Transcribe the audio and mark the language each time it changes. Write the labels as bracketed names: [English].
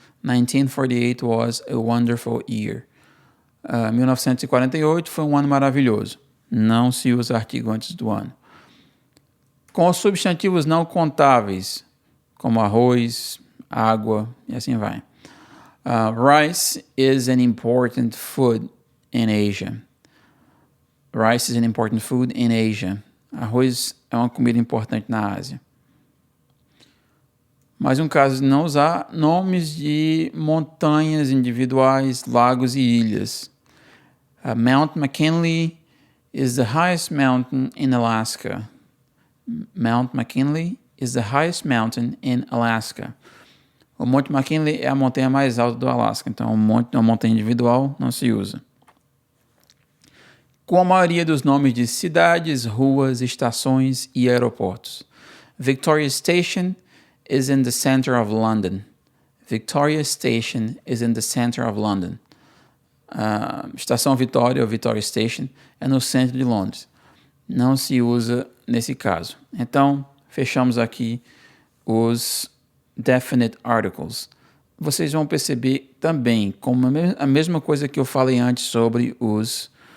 [English] 1948 was a wonderful year. [Portuguese] 1948 foi um ano maravilhoso. Não se usa artigo antes do ano. Com os substantivos não contáveis, como arroz, água e assim vai. [English] Rice is an important food in Asia. Rice is an important food in Asia. [Portuguese] Arroz é uma comida importante na Ásia. Mais um caso de não usar nomes de montanhas individuais, lagos e ilhas. [English] Mount McKinley is the highest mountain in Alaska. Mount McKinley is the highest mountain in Alaska. [Portuguese] O Monte McKinley é a montanha mais alta do Alasca, então uma montanha individual não se usa. Com a maioria dos nomes de cidades, ruas, estações e aeroportos. [English] Victoria Station is in the center of London. Victoria Station is in the center of London. [Portuguese] Estação Vitória, ou Victoria Station, é no centro de Londres. Não se usa nesse caso. Então, fechamos aqui os definite articles. Vocês vão perceber também, como a mesma coisa que eu falei antes sobre os...